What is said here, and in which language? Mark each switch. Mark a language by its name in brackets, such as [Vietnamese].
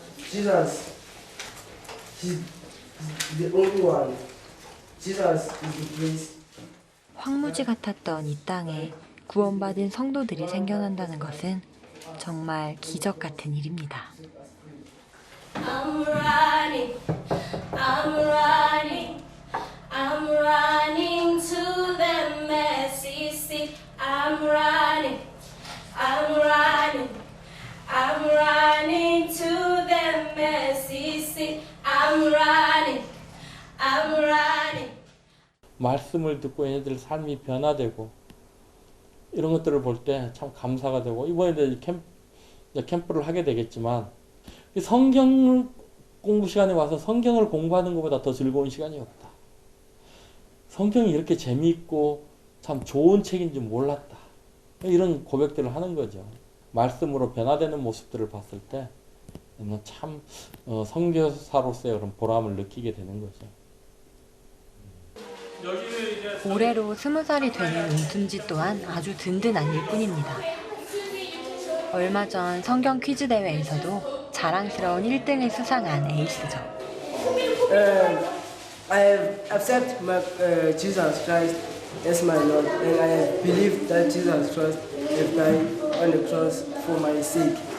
[English] Jesus is the only one. Jesus is the place. [Korean] 황무지 같았던 이 땅에 구원받은 성도들이 생겨난다는 것은 정말 기적 같은 일입니다. [English] I'm running, I'm running, I'm running to the mercy seat. I'm running, I'm running, I'm running to the mercy seat. I'm running, I'm running. [Korean] 말씀을 듣고 얘네들 삶이 변화되고 이런 것들을 볼 때 참 감사가 되고, 이번에 캠프를 하게 되겠지만 성경 공부 시간에 와서 성경을 공부하는 것보다 더 즐거운 시간이 없다. 성경이 이렇게 재미있고 참 좋은 책인 줄 몰랐다. 이런 고백들을 하는 거죠. 말씀으로 변화되는 모습들을 봤을 때 참 선교사로서의 그런 보람을 느끼게 되는 거죠. 올해로 20살이 되는 은둔지 또한 아주 든든한 일꾼입니다. 얼마 전 성경 퀴즈 대회에서도 자랑스러운 1등을 수상한 에이스죠. [English] I have accepted Jesus Christ as my Lord, and I believe that Jesus Christ has died on the cross for my sake.